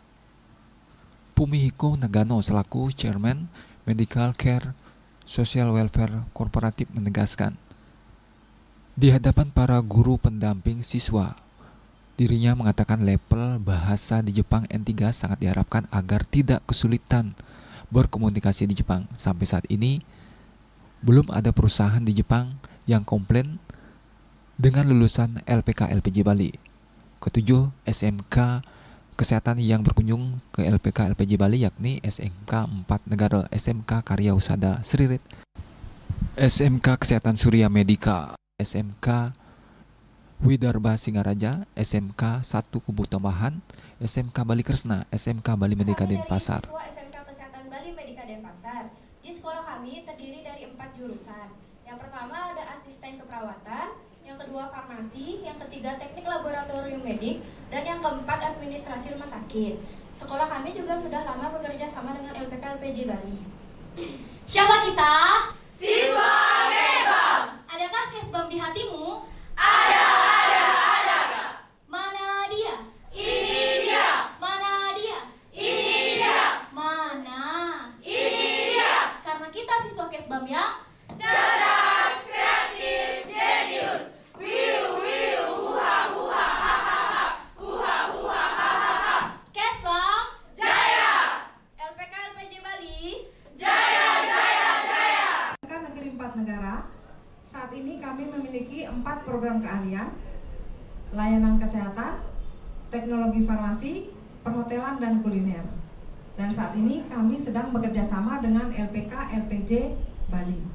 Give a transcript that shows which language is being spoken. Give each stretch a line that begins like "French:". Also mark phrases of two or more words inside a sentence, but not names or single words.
Indonesian: Fumihiko Nagano selaku Chairman Medical Care Social Welfare Corporative menegaskan, di hadapan para guru pendamping siswa, dirinya mengatakan level bahasa di Jepang N3 sangat diharapkan agar tidak kesulitan berkomunikasi di Jepang. Sampai saat ini, belum ada perusahaan di Jepang yang komplain dengan lulusan LPK LPJ Bali. Ketujuh SMK Kesehatan yang berkunjung ke LPK LPJ Bali yakni SMK 4 Negara, SMK Karya Husada Sririt, SMK Kesehatan Surya Medika, SMK Widarba Singaraja, SMK 1 Kubu Tambahan, SMK Bali Kresna, SMK Bali Medika Denpasar. Siswa SMK Kesehatan Bali Medika Denpasar. Di sekolah kami terdiri dari 4 jurusan. Yang pertama ada asisten keperawatan, yang kedua farmasi, yang ketiga teknik laboratorium medik, dan yang keempat administrasi rumah sakit. Sekolah kami juga sudah lama bekerja sama dengan LPK LPJ Bali. Siapa kita? Siswa Kesbam. Adakah Kesbam di hatimu? Ada. Mana dia? Ini dia. Mana dia? Ini dia. Mana? Ini dia. Karena kita siswa Kesbam yang Cerdas, kreatif, jenius. Huha, hahaha. Huha, hahaha. Kesbam Jaya. LPK LPJ Bali. Jaya. Negeri 4 negara. Saat ini kami memiliki 4 program keahlian: layanan kesehatan, teknologi farmasi, perhotelan, dan kuliner. Dan saat ini kami sedang bekerja sama dengan LPK LPJ Bali.